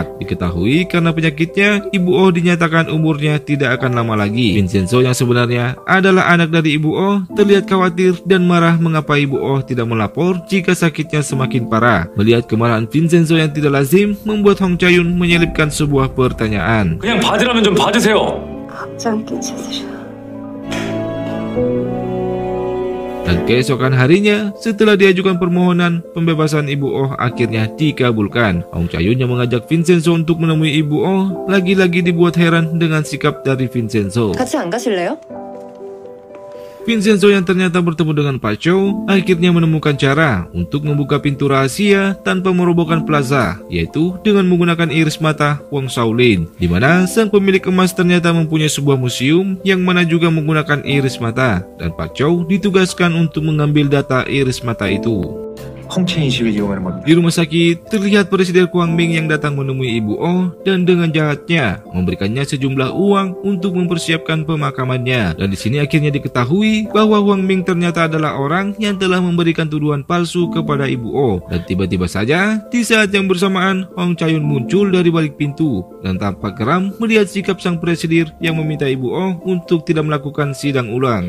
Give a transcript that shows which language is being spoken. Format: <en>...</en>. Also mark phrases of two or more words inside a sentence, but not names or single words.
<id>Diketahui karena penyakitnya, Ibu Oh dinyatakan umurnya tidak akan lama lagi. Vincenzo yang sebenarnya adalah anak dari Ibu Oh terlihat khawatir dan marah mengapa Ibu Oh tidak melapor jika sakitnya semakin parah. Melihat kemarahan Vincenzo yang tidak lazim, membuat Hong Cha-yun menyelipkan sebuah pertanyaan.</id> <ko>그냥 받으라면 좀 받으세요. 걱정 끼치시죠.</ko> <id>Dan keesokan harinya, setelah diajukan permohonan, pembebasan Ibu Oh akhirnya dikabulkan. Hong Cha-yun yang mengajak Vincenzo untuk menemui Ibu Oh, lagi-lagi dibuat heran dengan sikap dari Vincenzo.</id> <ko>같이 안 가실래요?</ko> <id>Vincenzo yang ternyata bertemu dengan Pak Chow akhirnya menemukan cara untuk membuka pintu rahasia tanpa merobohkan plaza, yaitu dengan menggunakan iris mata Wong Shaolin, di mana sang pemilik emas ternyata mempunyai sebuah museum yang mana juga menggunakan iris mata, dan Pak Chow ditugaskan untuk mengambil data iris mata itu.</id> <ko>홍채인식을 이용하는 겁니다.</ko> <id>Di rumah sakit, terlihat Presiden Kwang Ming yang datang menemui Ibu Oh dan dengan jahatnya memberikannya sejumlah uang untuk mempersiapkan pemakamannya. Dan di sini akhirnya diketahui bahwa Kwang Ming ternyata adalah orang yang telah memberikan tuduhan palsu kepada Ibu Oh. Dan tiba-tiba saja, di saat yang bersamaan, Hong Cha-yun muncul dari balik pintu dan tampak geram melihat sikap sang presiden yang meminta Ibu Oh untuk tidak melakukan sidang ulang.</id>